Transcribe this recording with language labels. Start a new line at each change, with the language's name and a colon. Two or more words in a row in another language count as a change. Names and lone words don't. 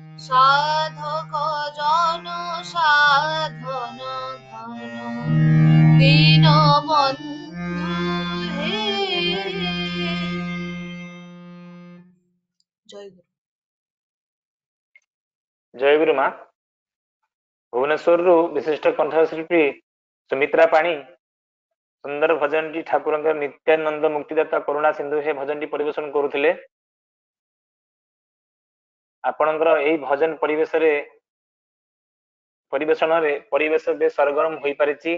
Bangla: সাধক জন সাধন ঘন দীন বন্ধু হে। জয় গুরু।
Odia: ଜୟ ଗୁରୁ ମା। ଭୁବନେଶ୍ୱରରୁ ବିଶିଷ୍ଟ କଣ୍ଠଶିଳ୍ପୀ ସୁମିତ୍ରା ପାଣି ସୁନ୍ଦର ଭଜନଟି ଠାକୁରଙ୍କ ନିତ୍ୟାନନ୍ଦ ମୁକ୍ତିଦାତା କରୁଣା ସିନ୍ଧୁ ହେ ଭଜନଟି ପରିବେଷଣ କରୁଥିଲେ। ଆପଣଙ୍କର ଏହି ଭଜନ ପରିବେଷଣରେ ପରିବେଶ ବେଶ ସରଗରମ ହୋଇପାରିଛି।